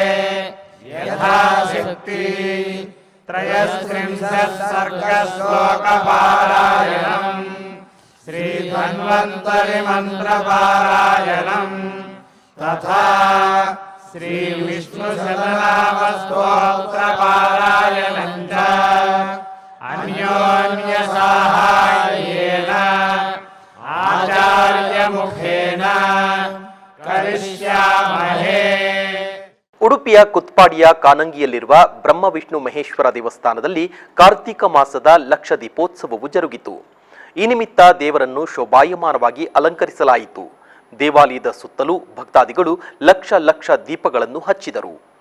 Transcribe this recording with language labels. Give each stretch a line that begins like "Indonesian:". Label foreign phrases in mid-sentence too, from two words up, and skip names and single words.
Sanskrit: यथाशक्ति त्रयस्त्रिंशत् सर्गश्लोकपारायणम् श्रीधन्वन्तरि मन्त्रपारायणम् तथा श्रीविष्णुसहस्रनामस्तोत्रपारायणम् च अन्योन्यसाहाय्येन आचार्यमुखेन करिष्यामहे.
Kannada: ಉಡುಪಿಯ ಕುತ್ಪಾಡಿಯ ಕಾನಂಗಿಯಲ್ಲಿರುವ ಬ್ರಹ್ಮ ವಿಷ್ಣು ಮಹೇಶ್ವರ ದೇವಸ್ಥಾನದಲ್ಲಿ ಕಾರ್ತಿಕ ಮಾಸದ ಲಕ್ಷ ದೀಪೋತ್ಸವವು ಜರುಗಿತು. ಈ ನಿಮಿತ್ತ ದೇವರನ್ನು ಶೋಭಾಯಮಾನವಾಗಿ ಅಲಂಕರಿಸಲಾಯಿತು. ದೇವಾಲಯದ ಸುತ್ತಲೂ ಭಕ್ತಾದಿಗಳು ಲಕ್ಷ ಲಕ್ಷ ದೀಪಗಳನ್ನು ಹಚ್ಚಿದರು.